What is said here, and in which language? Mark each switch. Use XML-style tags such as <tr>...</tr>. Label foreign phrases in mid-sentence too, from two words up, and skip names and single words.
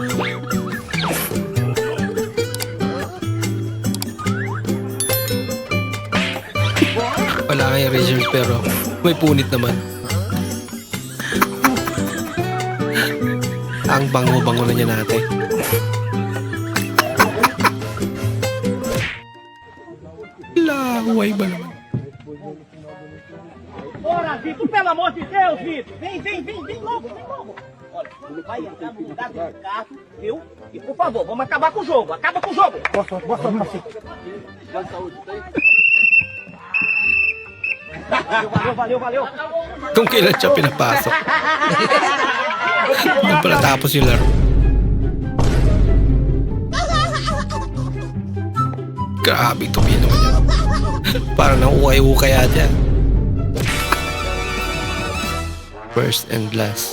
<tl>Wala kayong reserve pero may punit naman. Ang bango-bango na niya natin. Laway ba naman?</tl> <pt>Ora, Vitor, pelo amor de Deus, Vitor. Vem logo, vem logo. Olha, ele vai entrar no lugar do Ricardo, viu? E por favor, vamos acabar com o jogo. Acaba com o jogo. Boa sorte, Valeu.</pt> <tl>Kung kailan siya pinapasok. Yung pala tapos yung laro. Grabe ito pino niya. Parang nang-ukay-ukay ata.</tl> <en>First and last.</en>